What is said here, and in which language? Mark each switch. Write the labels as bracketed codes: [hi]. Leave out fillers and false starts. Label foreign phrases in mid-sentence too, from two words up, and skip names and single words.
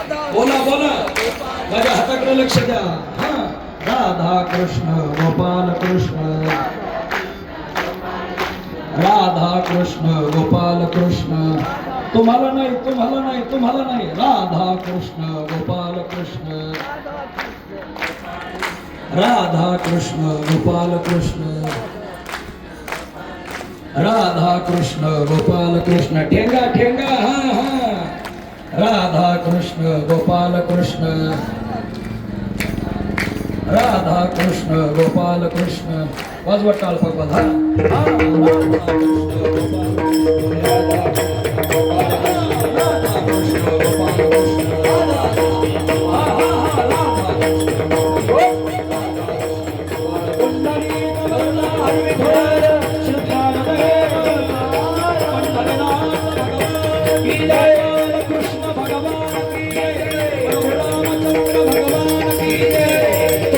[mr] बोला बोला, माझ्या हाताकडे लक्ष द्या. हा, राधा कृष्ण गोपाल कृष्ण, राधा कृष्ण गोपाल कृष्ण. तुम्हाला नाही, तुम्हाला नाही, तुम्हाला नाही. राधा कृष्ण गोपाल कृष्ण, राधा कृष्ण गोपाल कृष्ण, राधा कृष्ण गोपाल कृष्ण. ठेंगा ठेंगा, हा हा. राधा कृष्ण गोपाल कृष्ण, राधा कृष्ण गोपाल कृष्ण. वाजवा टाळपा बघा. राधा कृष्ण गोपाल कृष्ण, राधा कृष्ण गोपाल कृष्ण, राधा कृष्ण गोपाल कृष्ण, राधा कृष्ण कृष्ण [hi] भगवान की जय, [mr] रामचंद्र [hi] भगवान की जय.